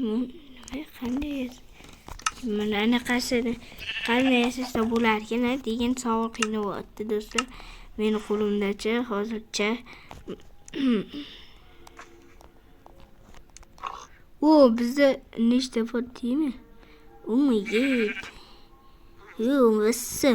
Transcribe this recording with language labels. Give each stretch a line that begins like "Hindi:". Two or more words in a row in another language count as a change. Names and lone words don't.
Uzbek: Qanday mana anaqasini qanday yasashsa bo'larkan degan savol qiynayapti do'stlar. Meni qo'limdacha hozircha. Bizda nechta bor deymi?
English: Oh my god.
Uzbek: Vassa.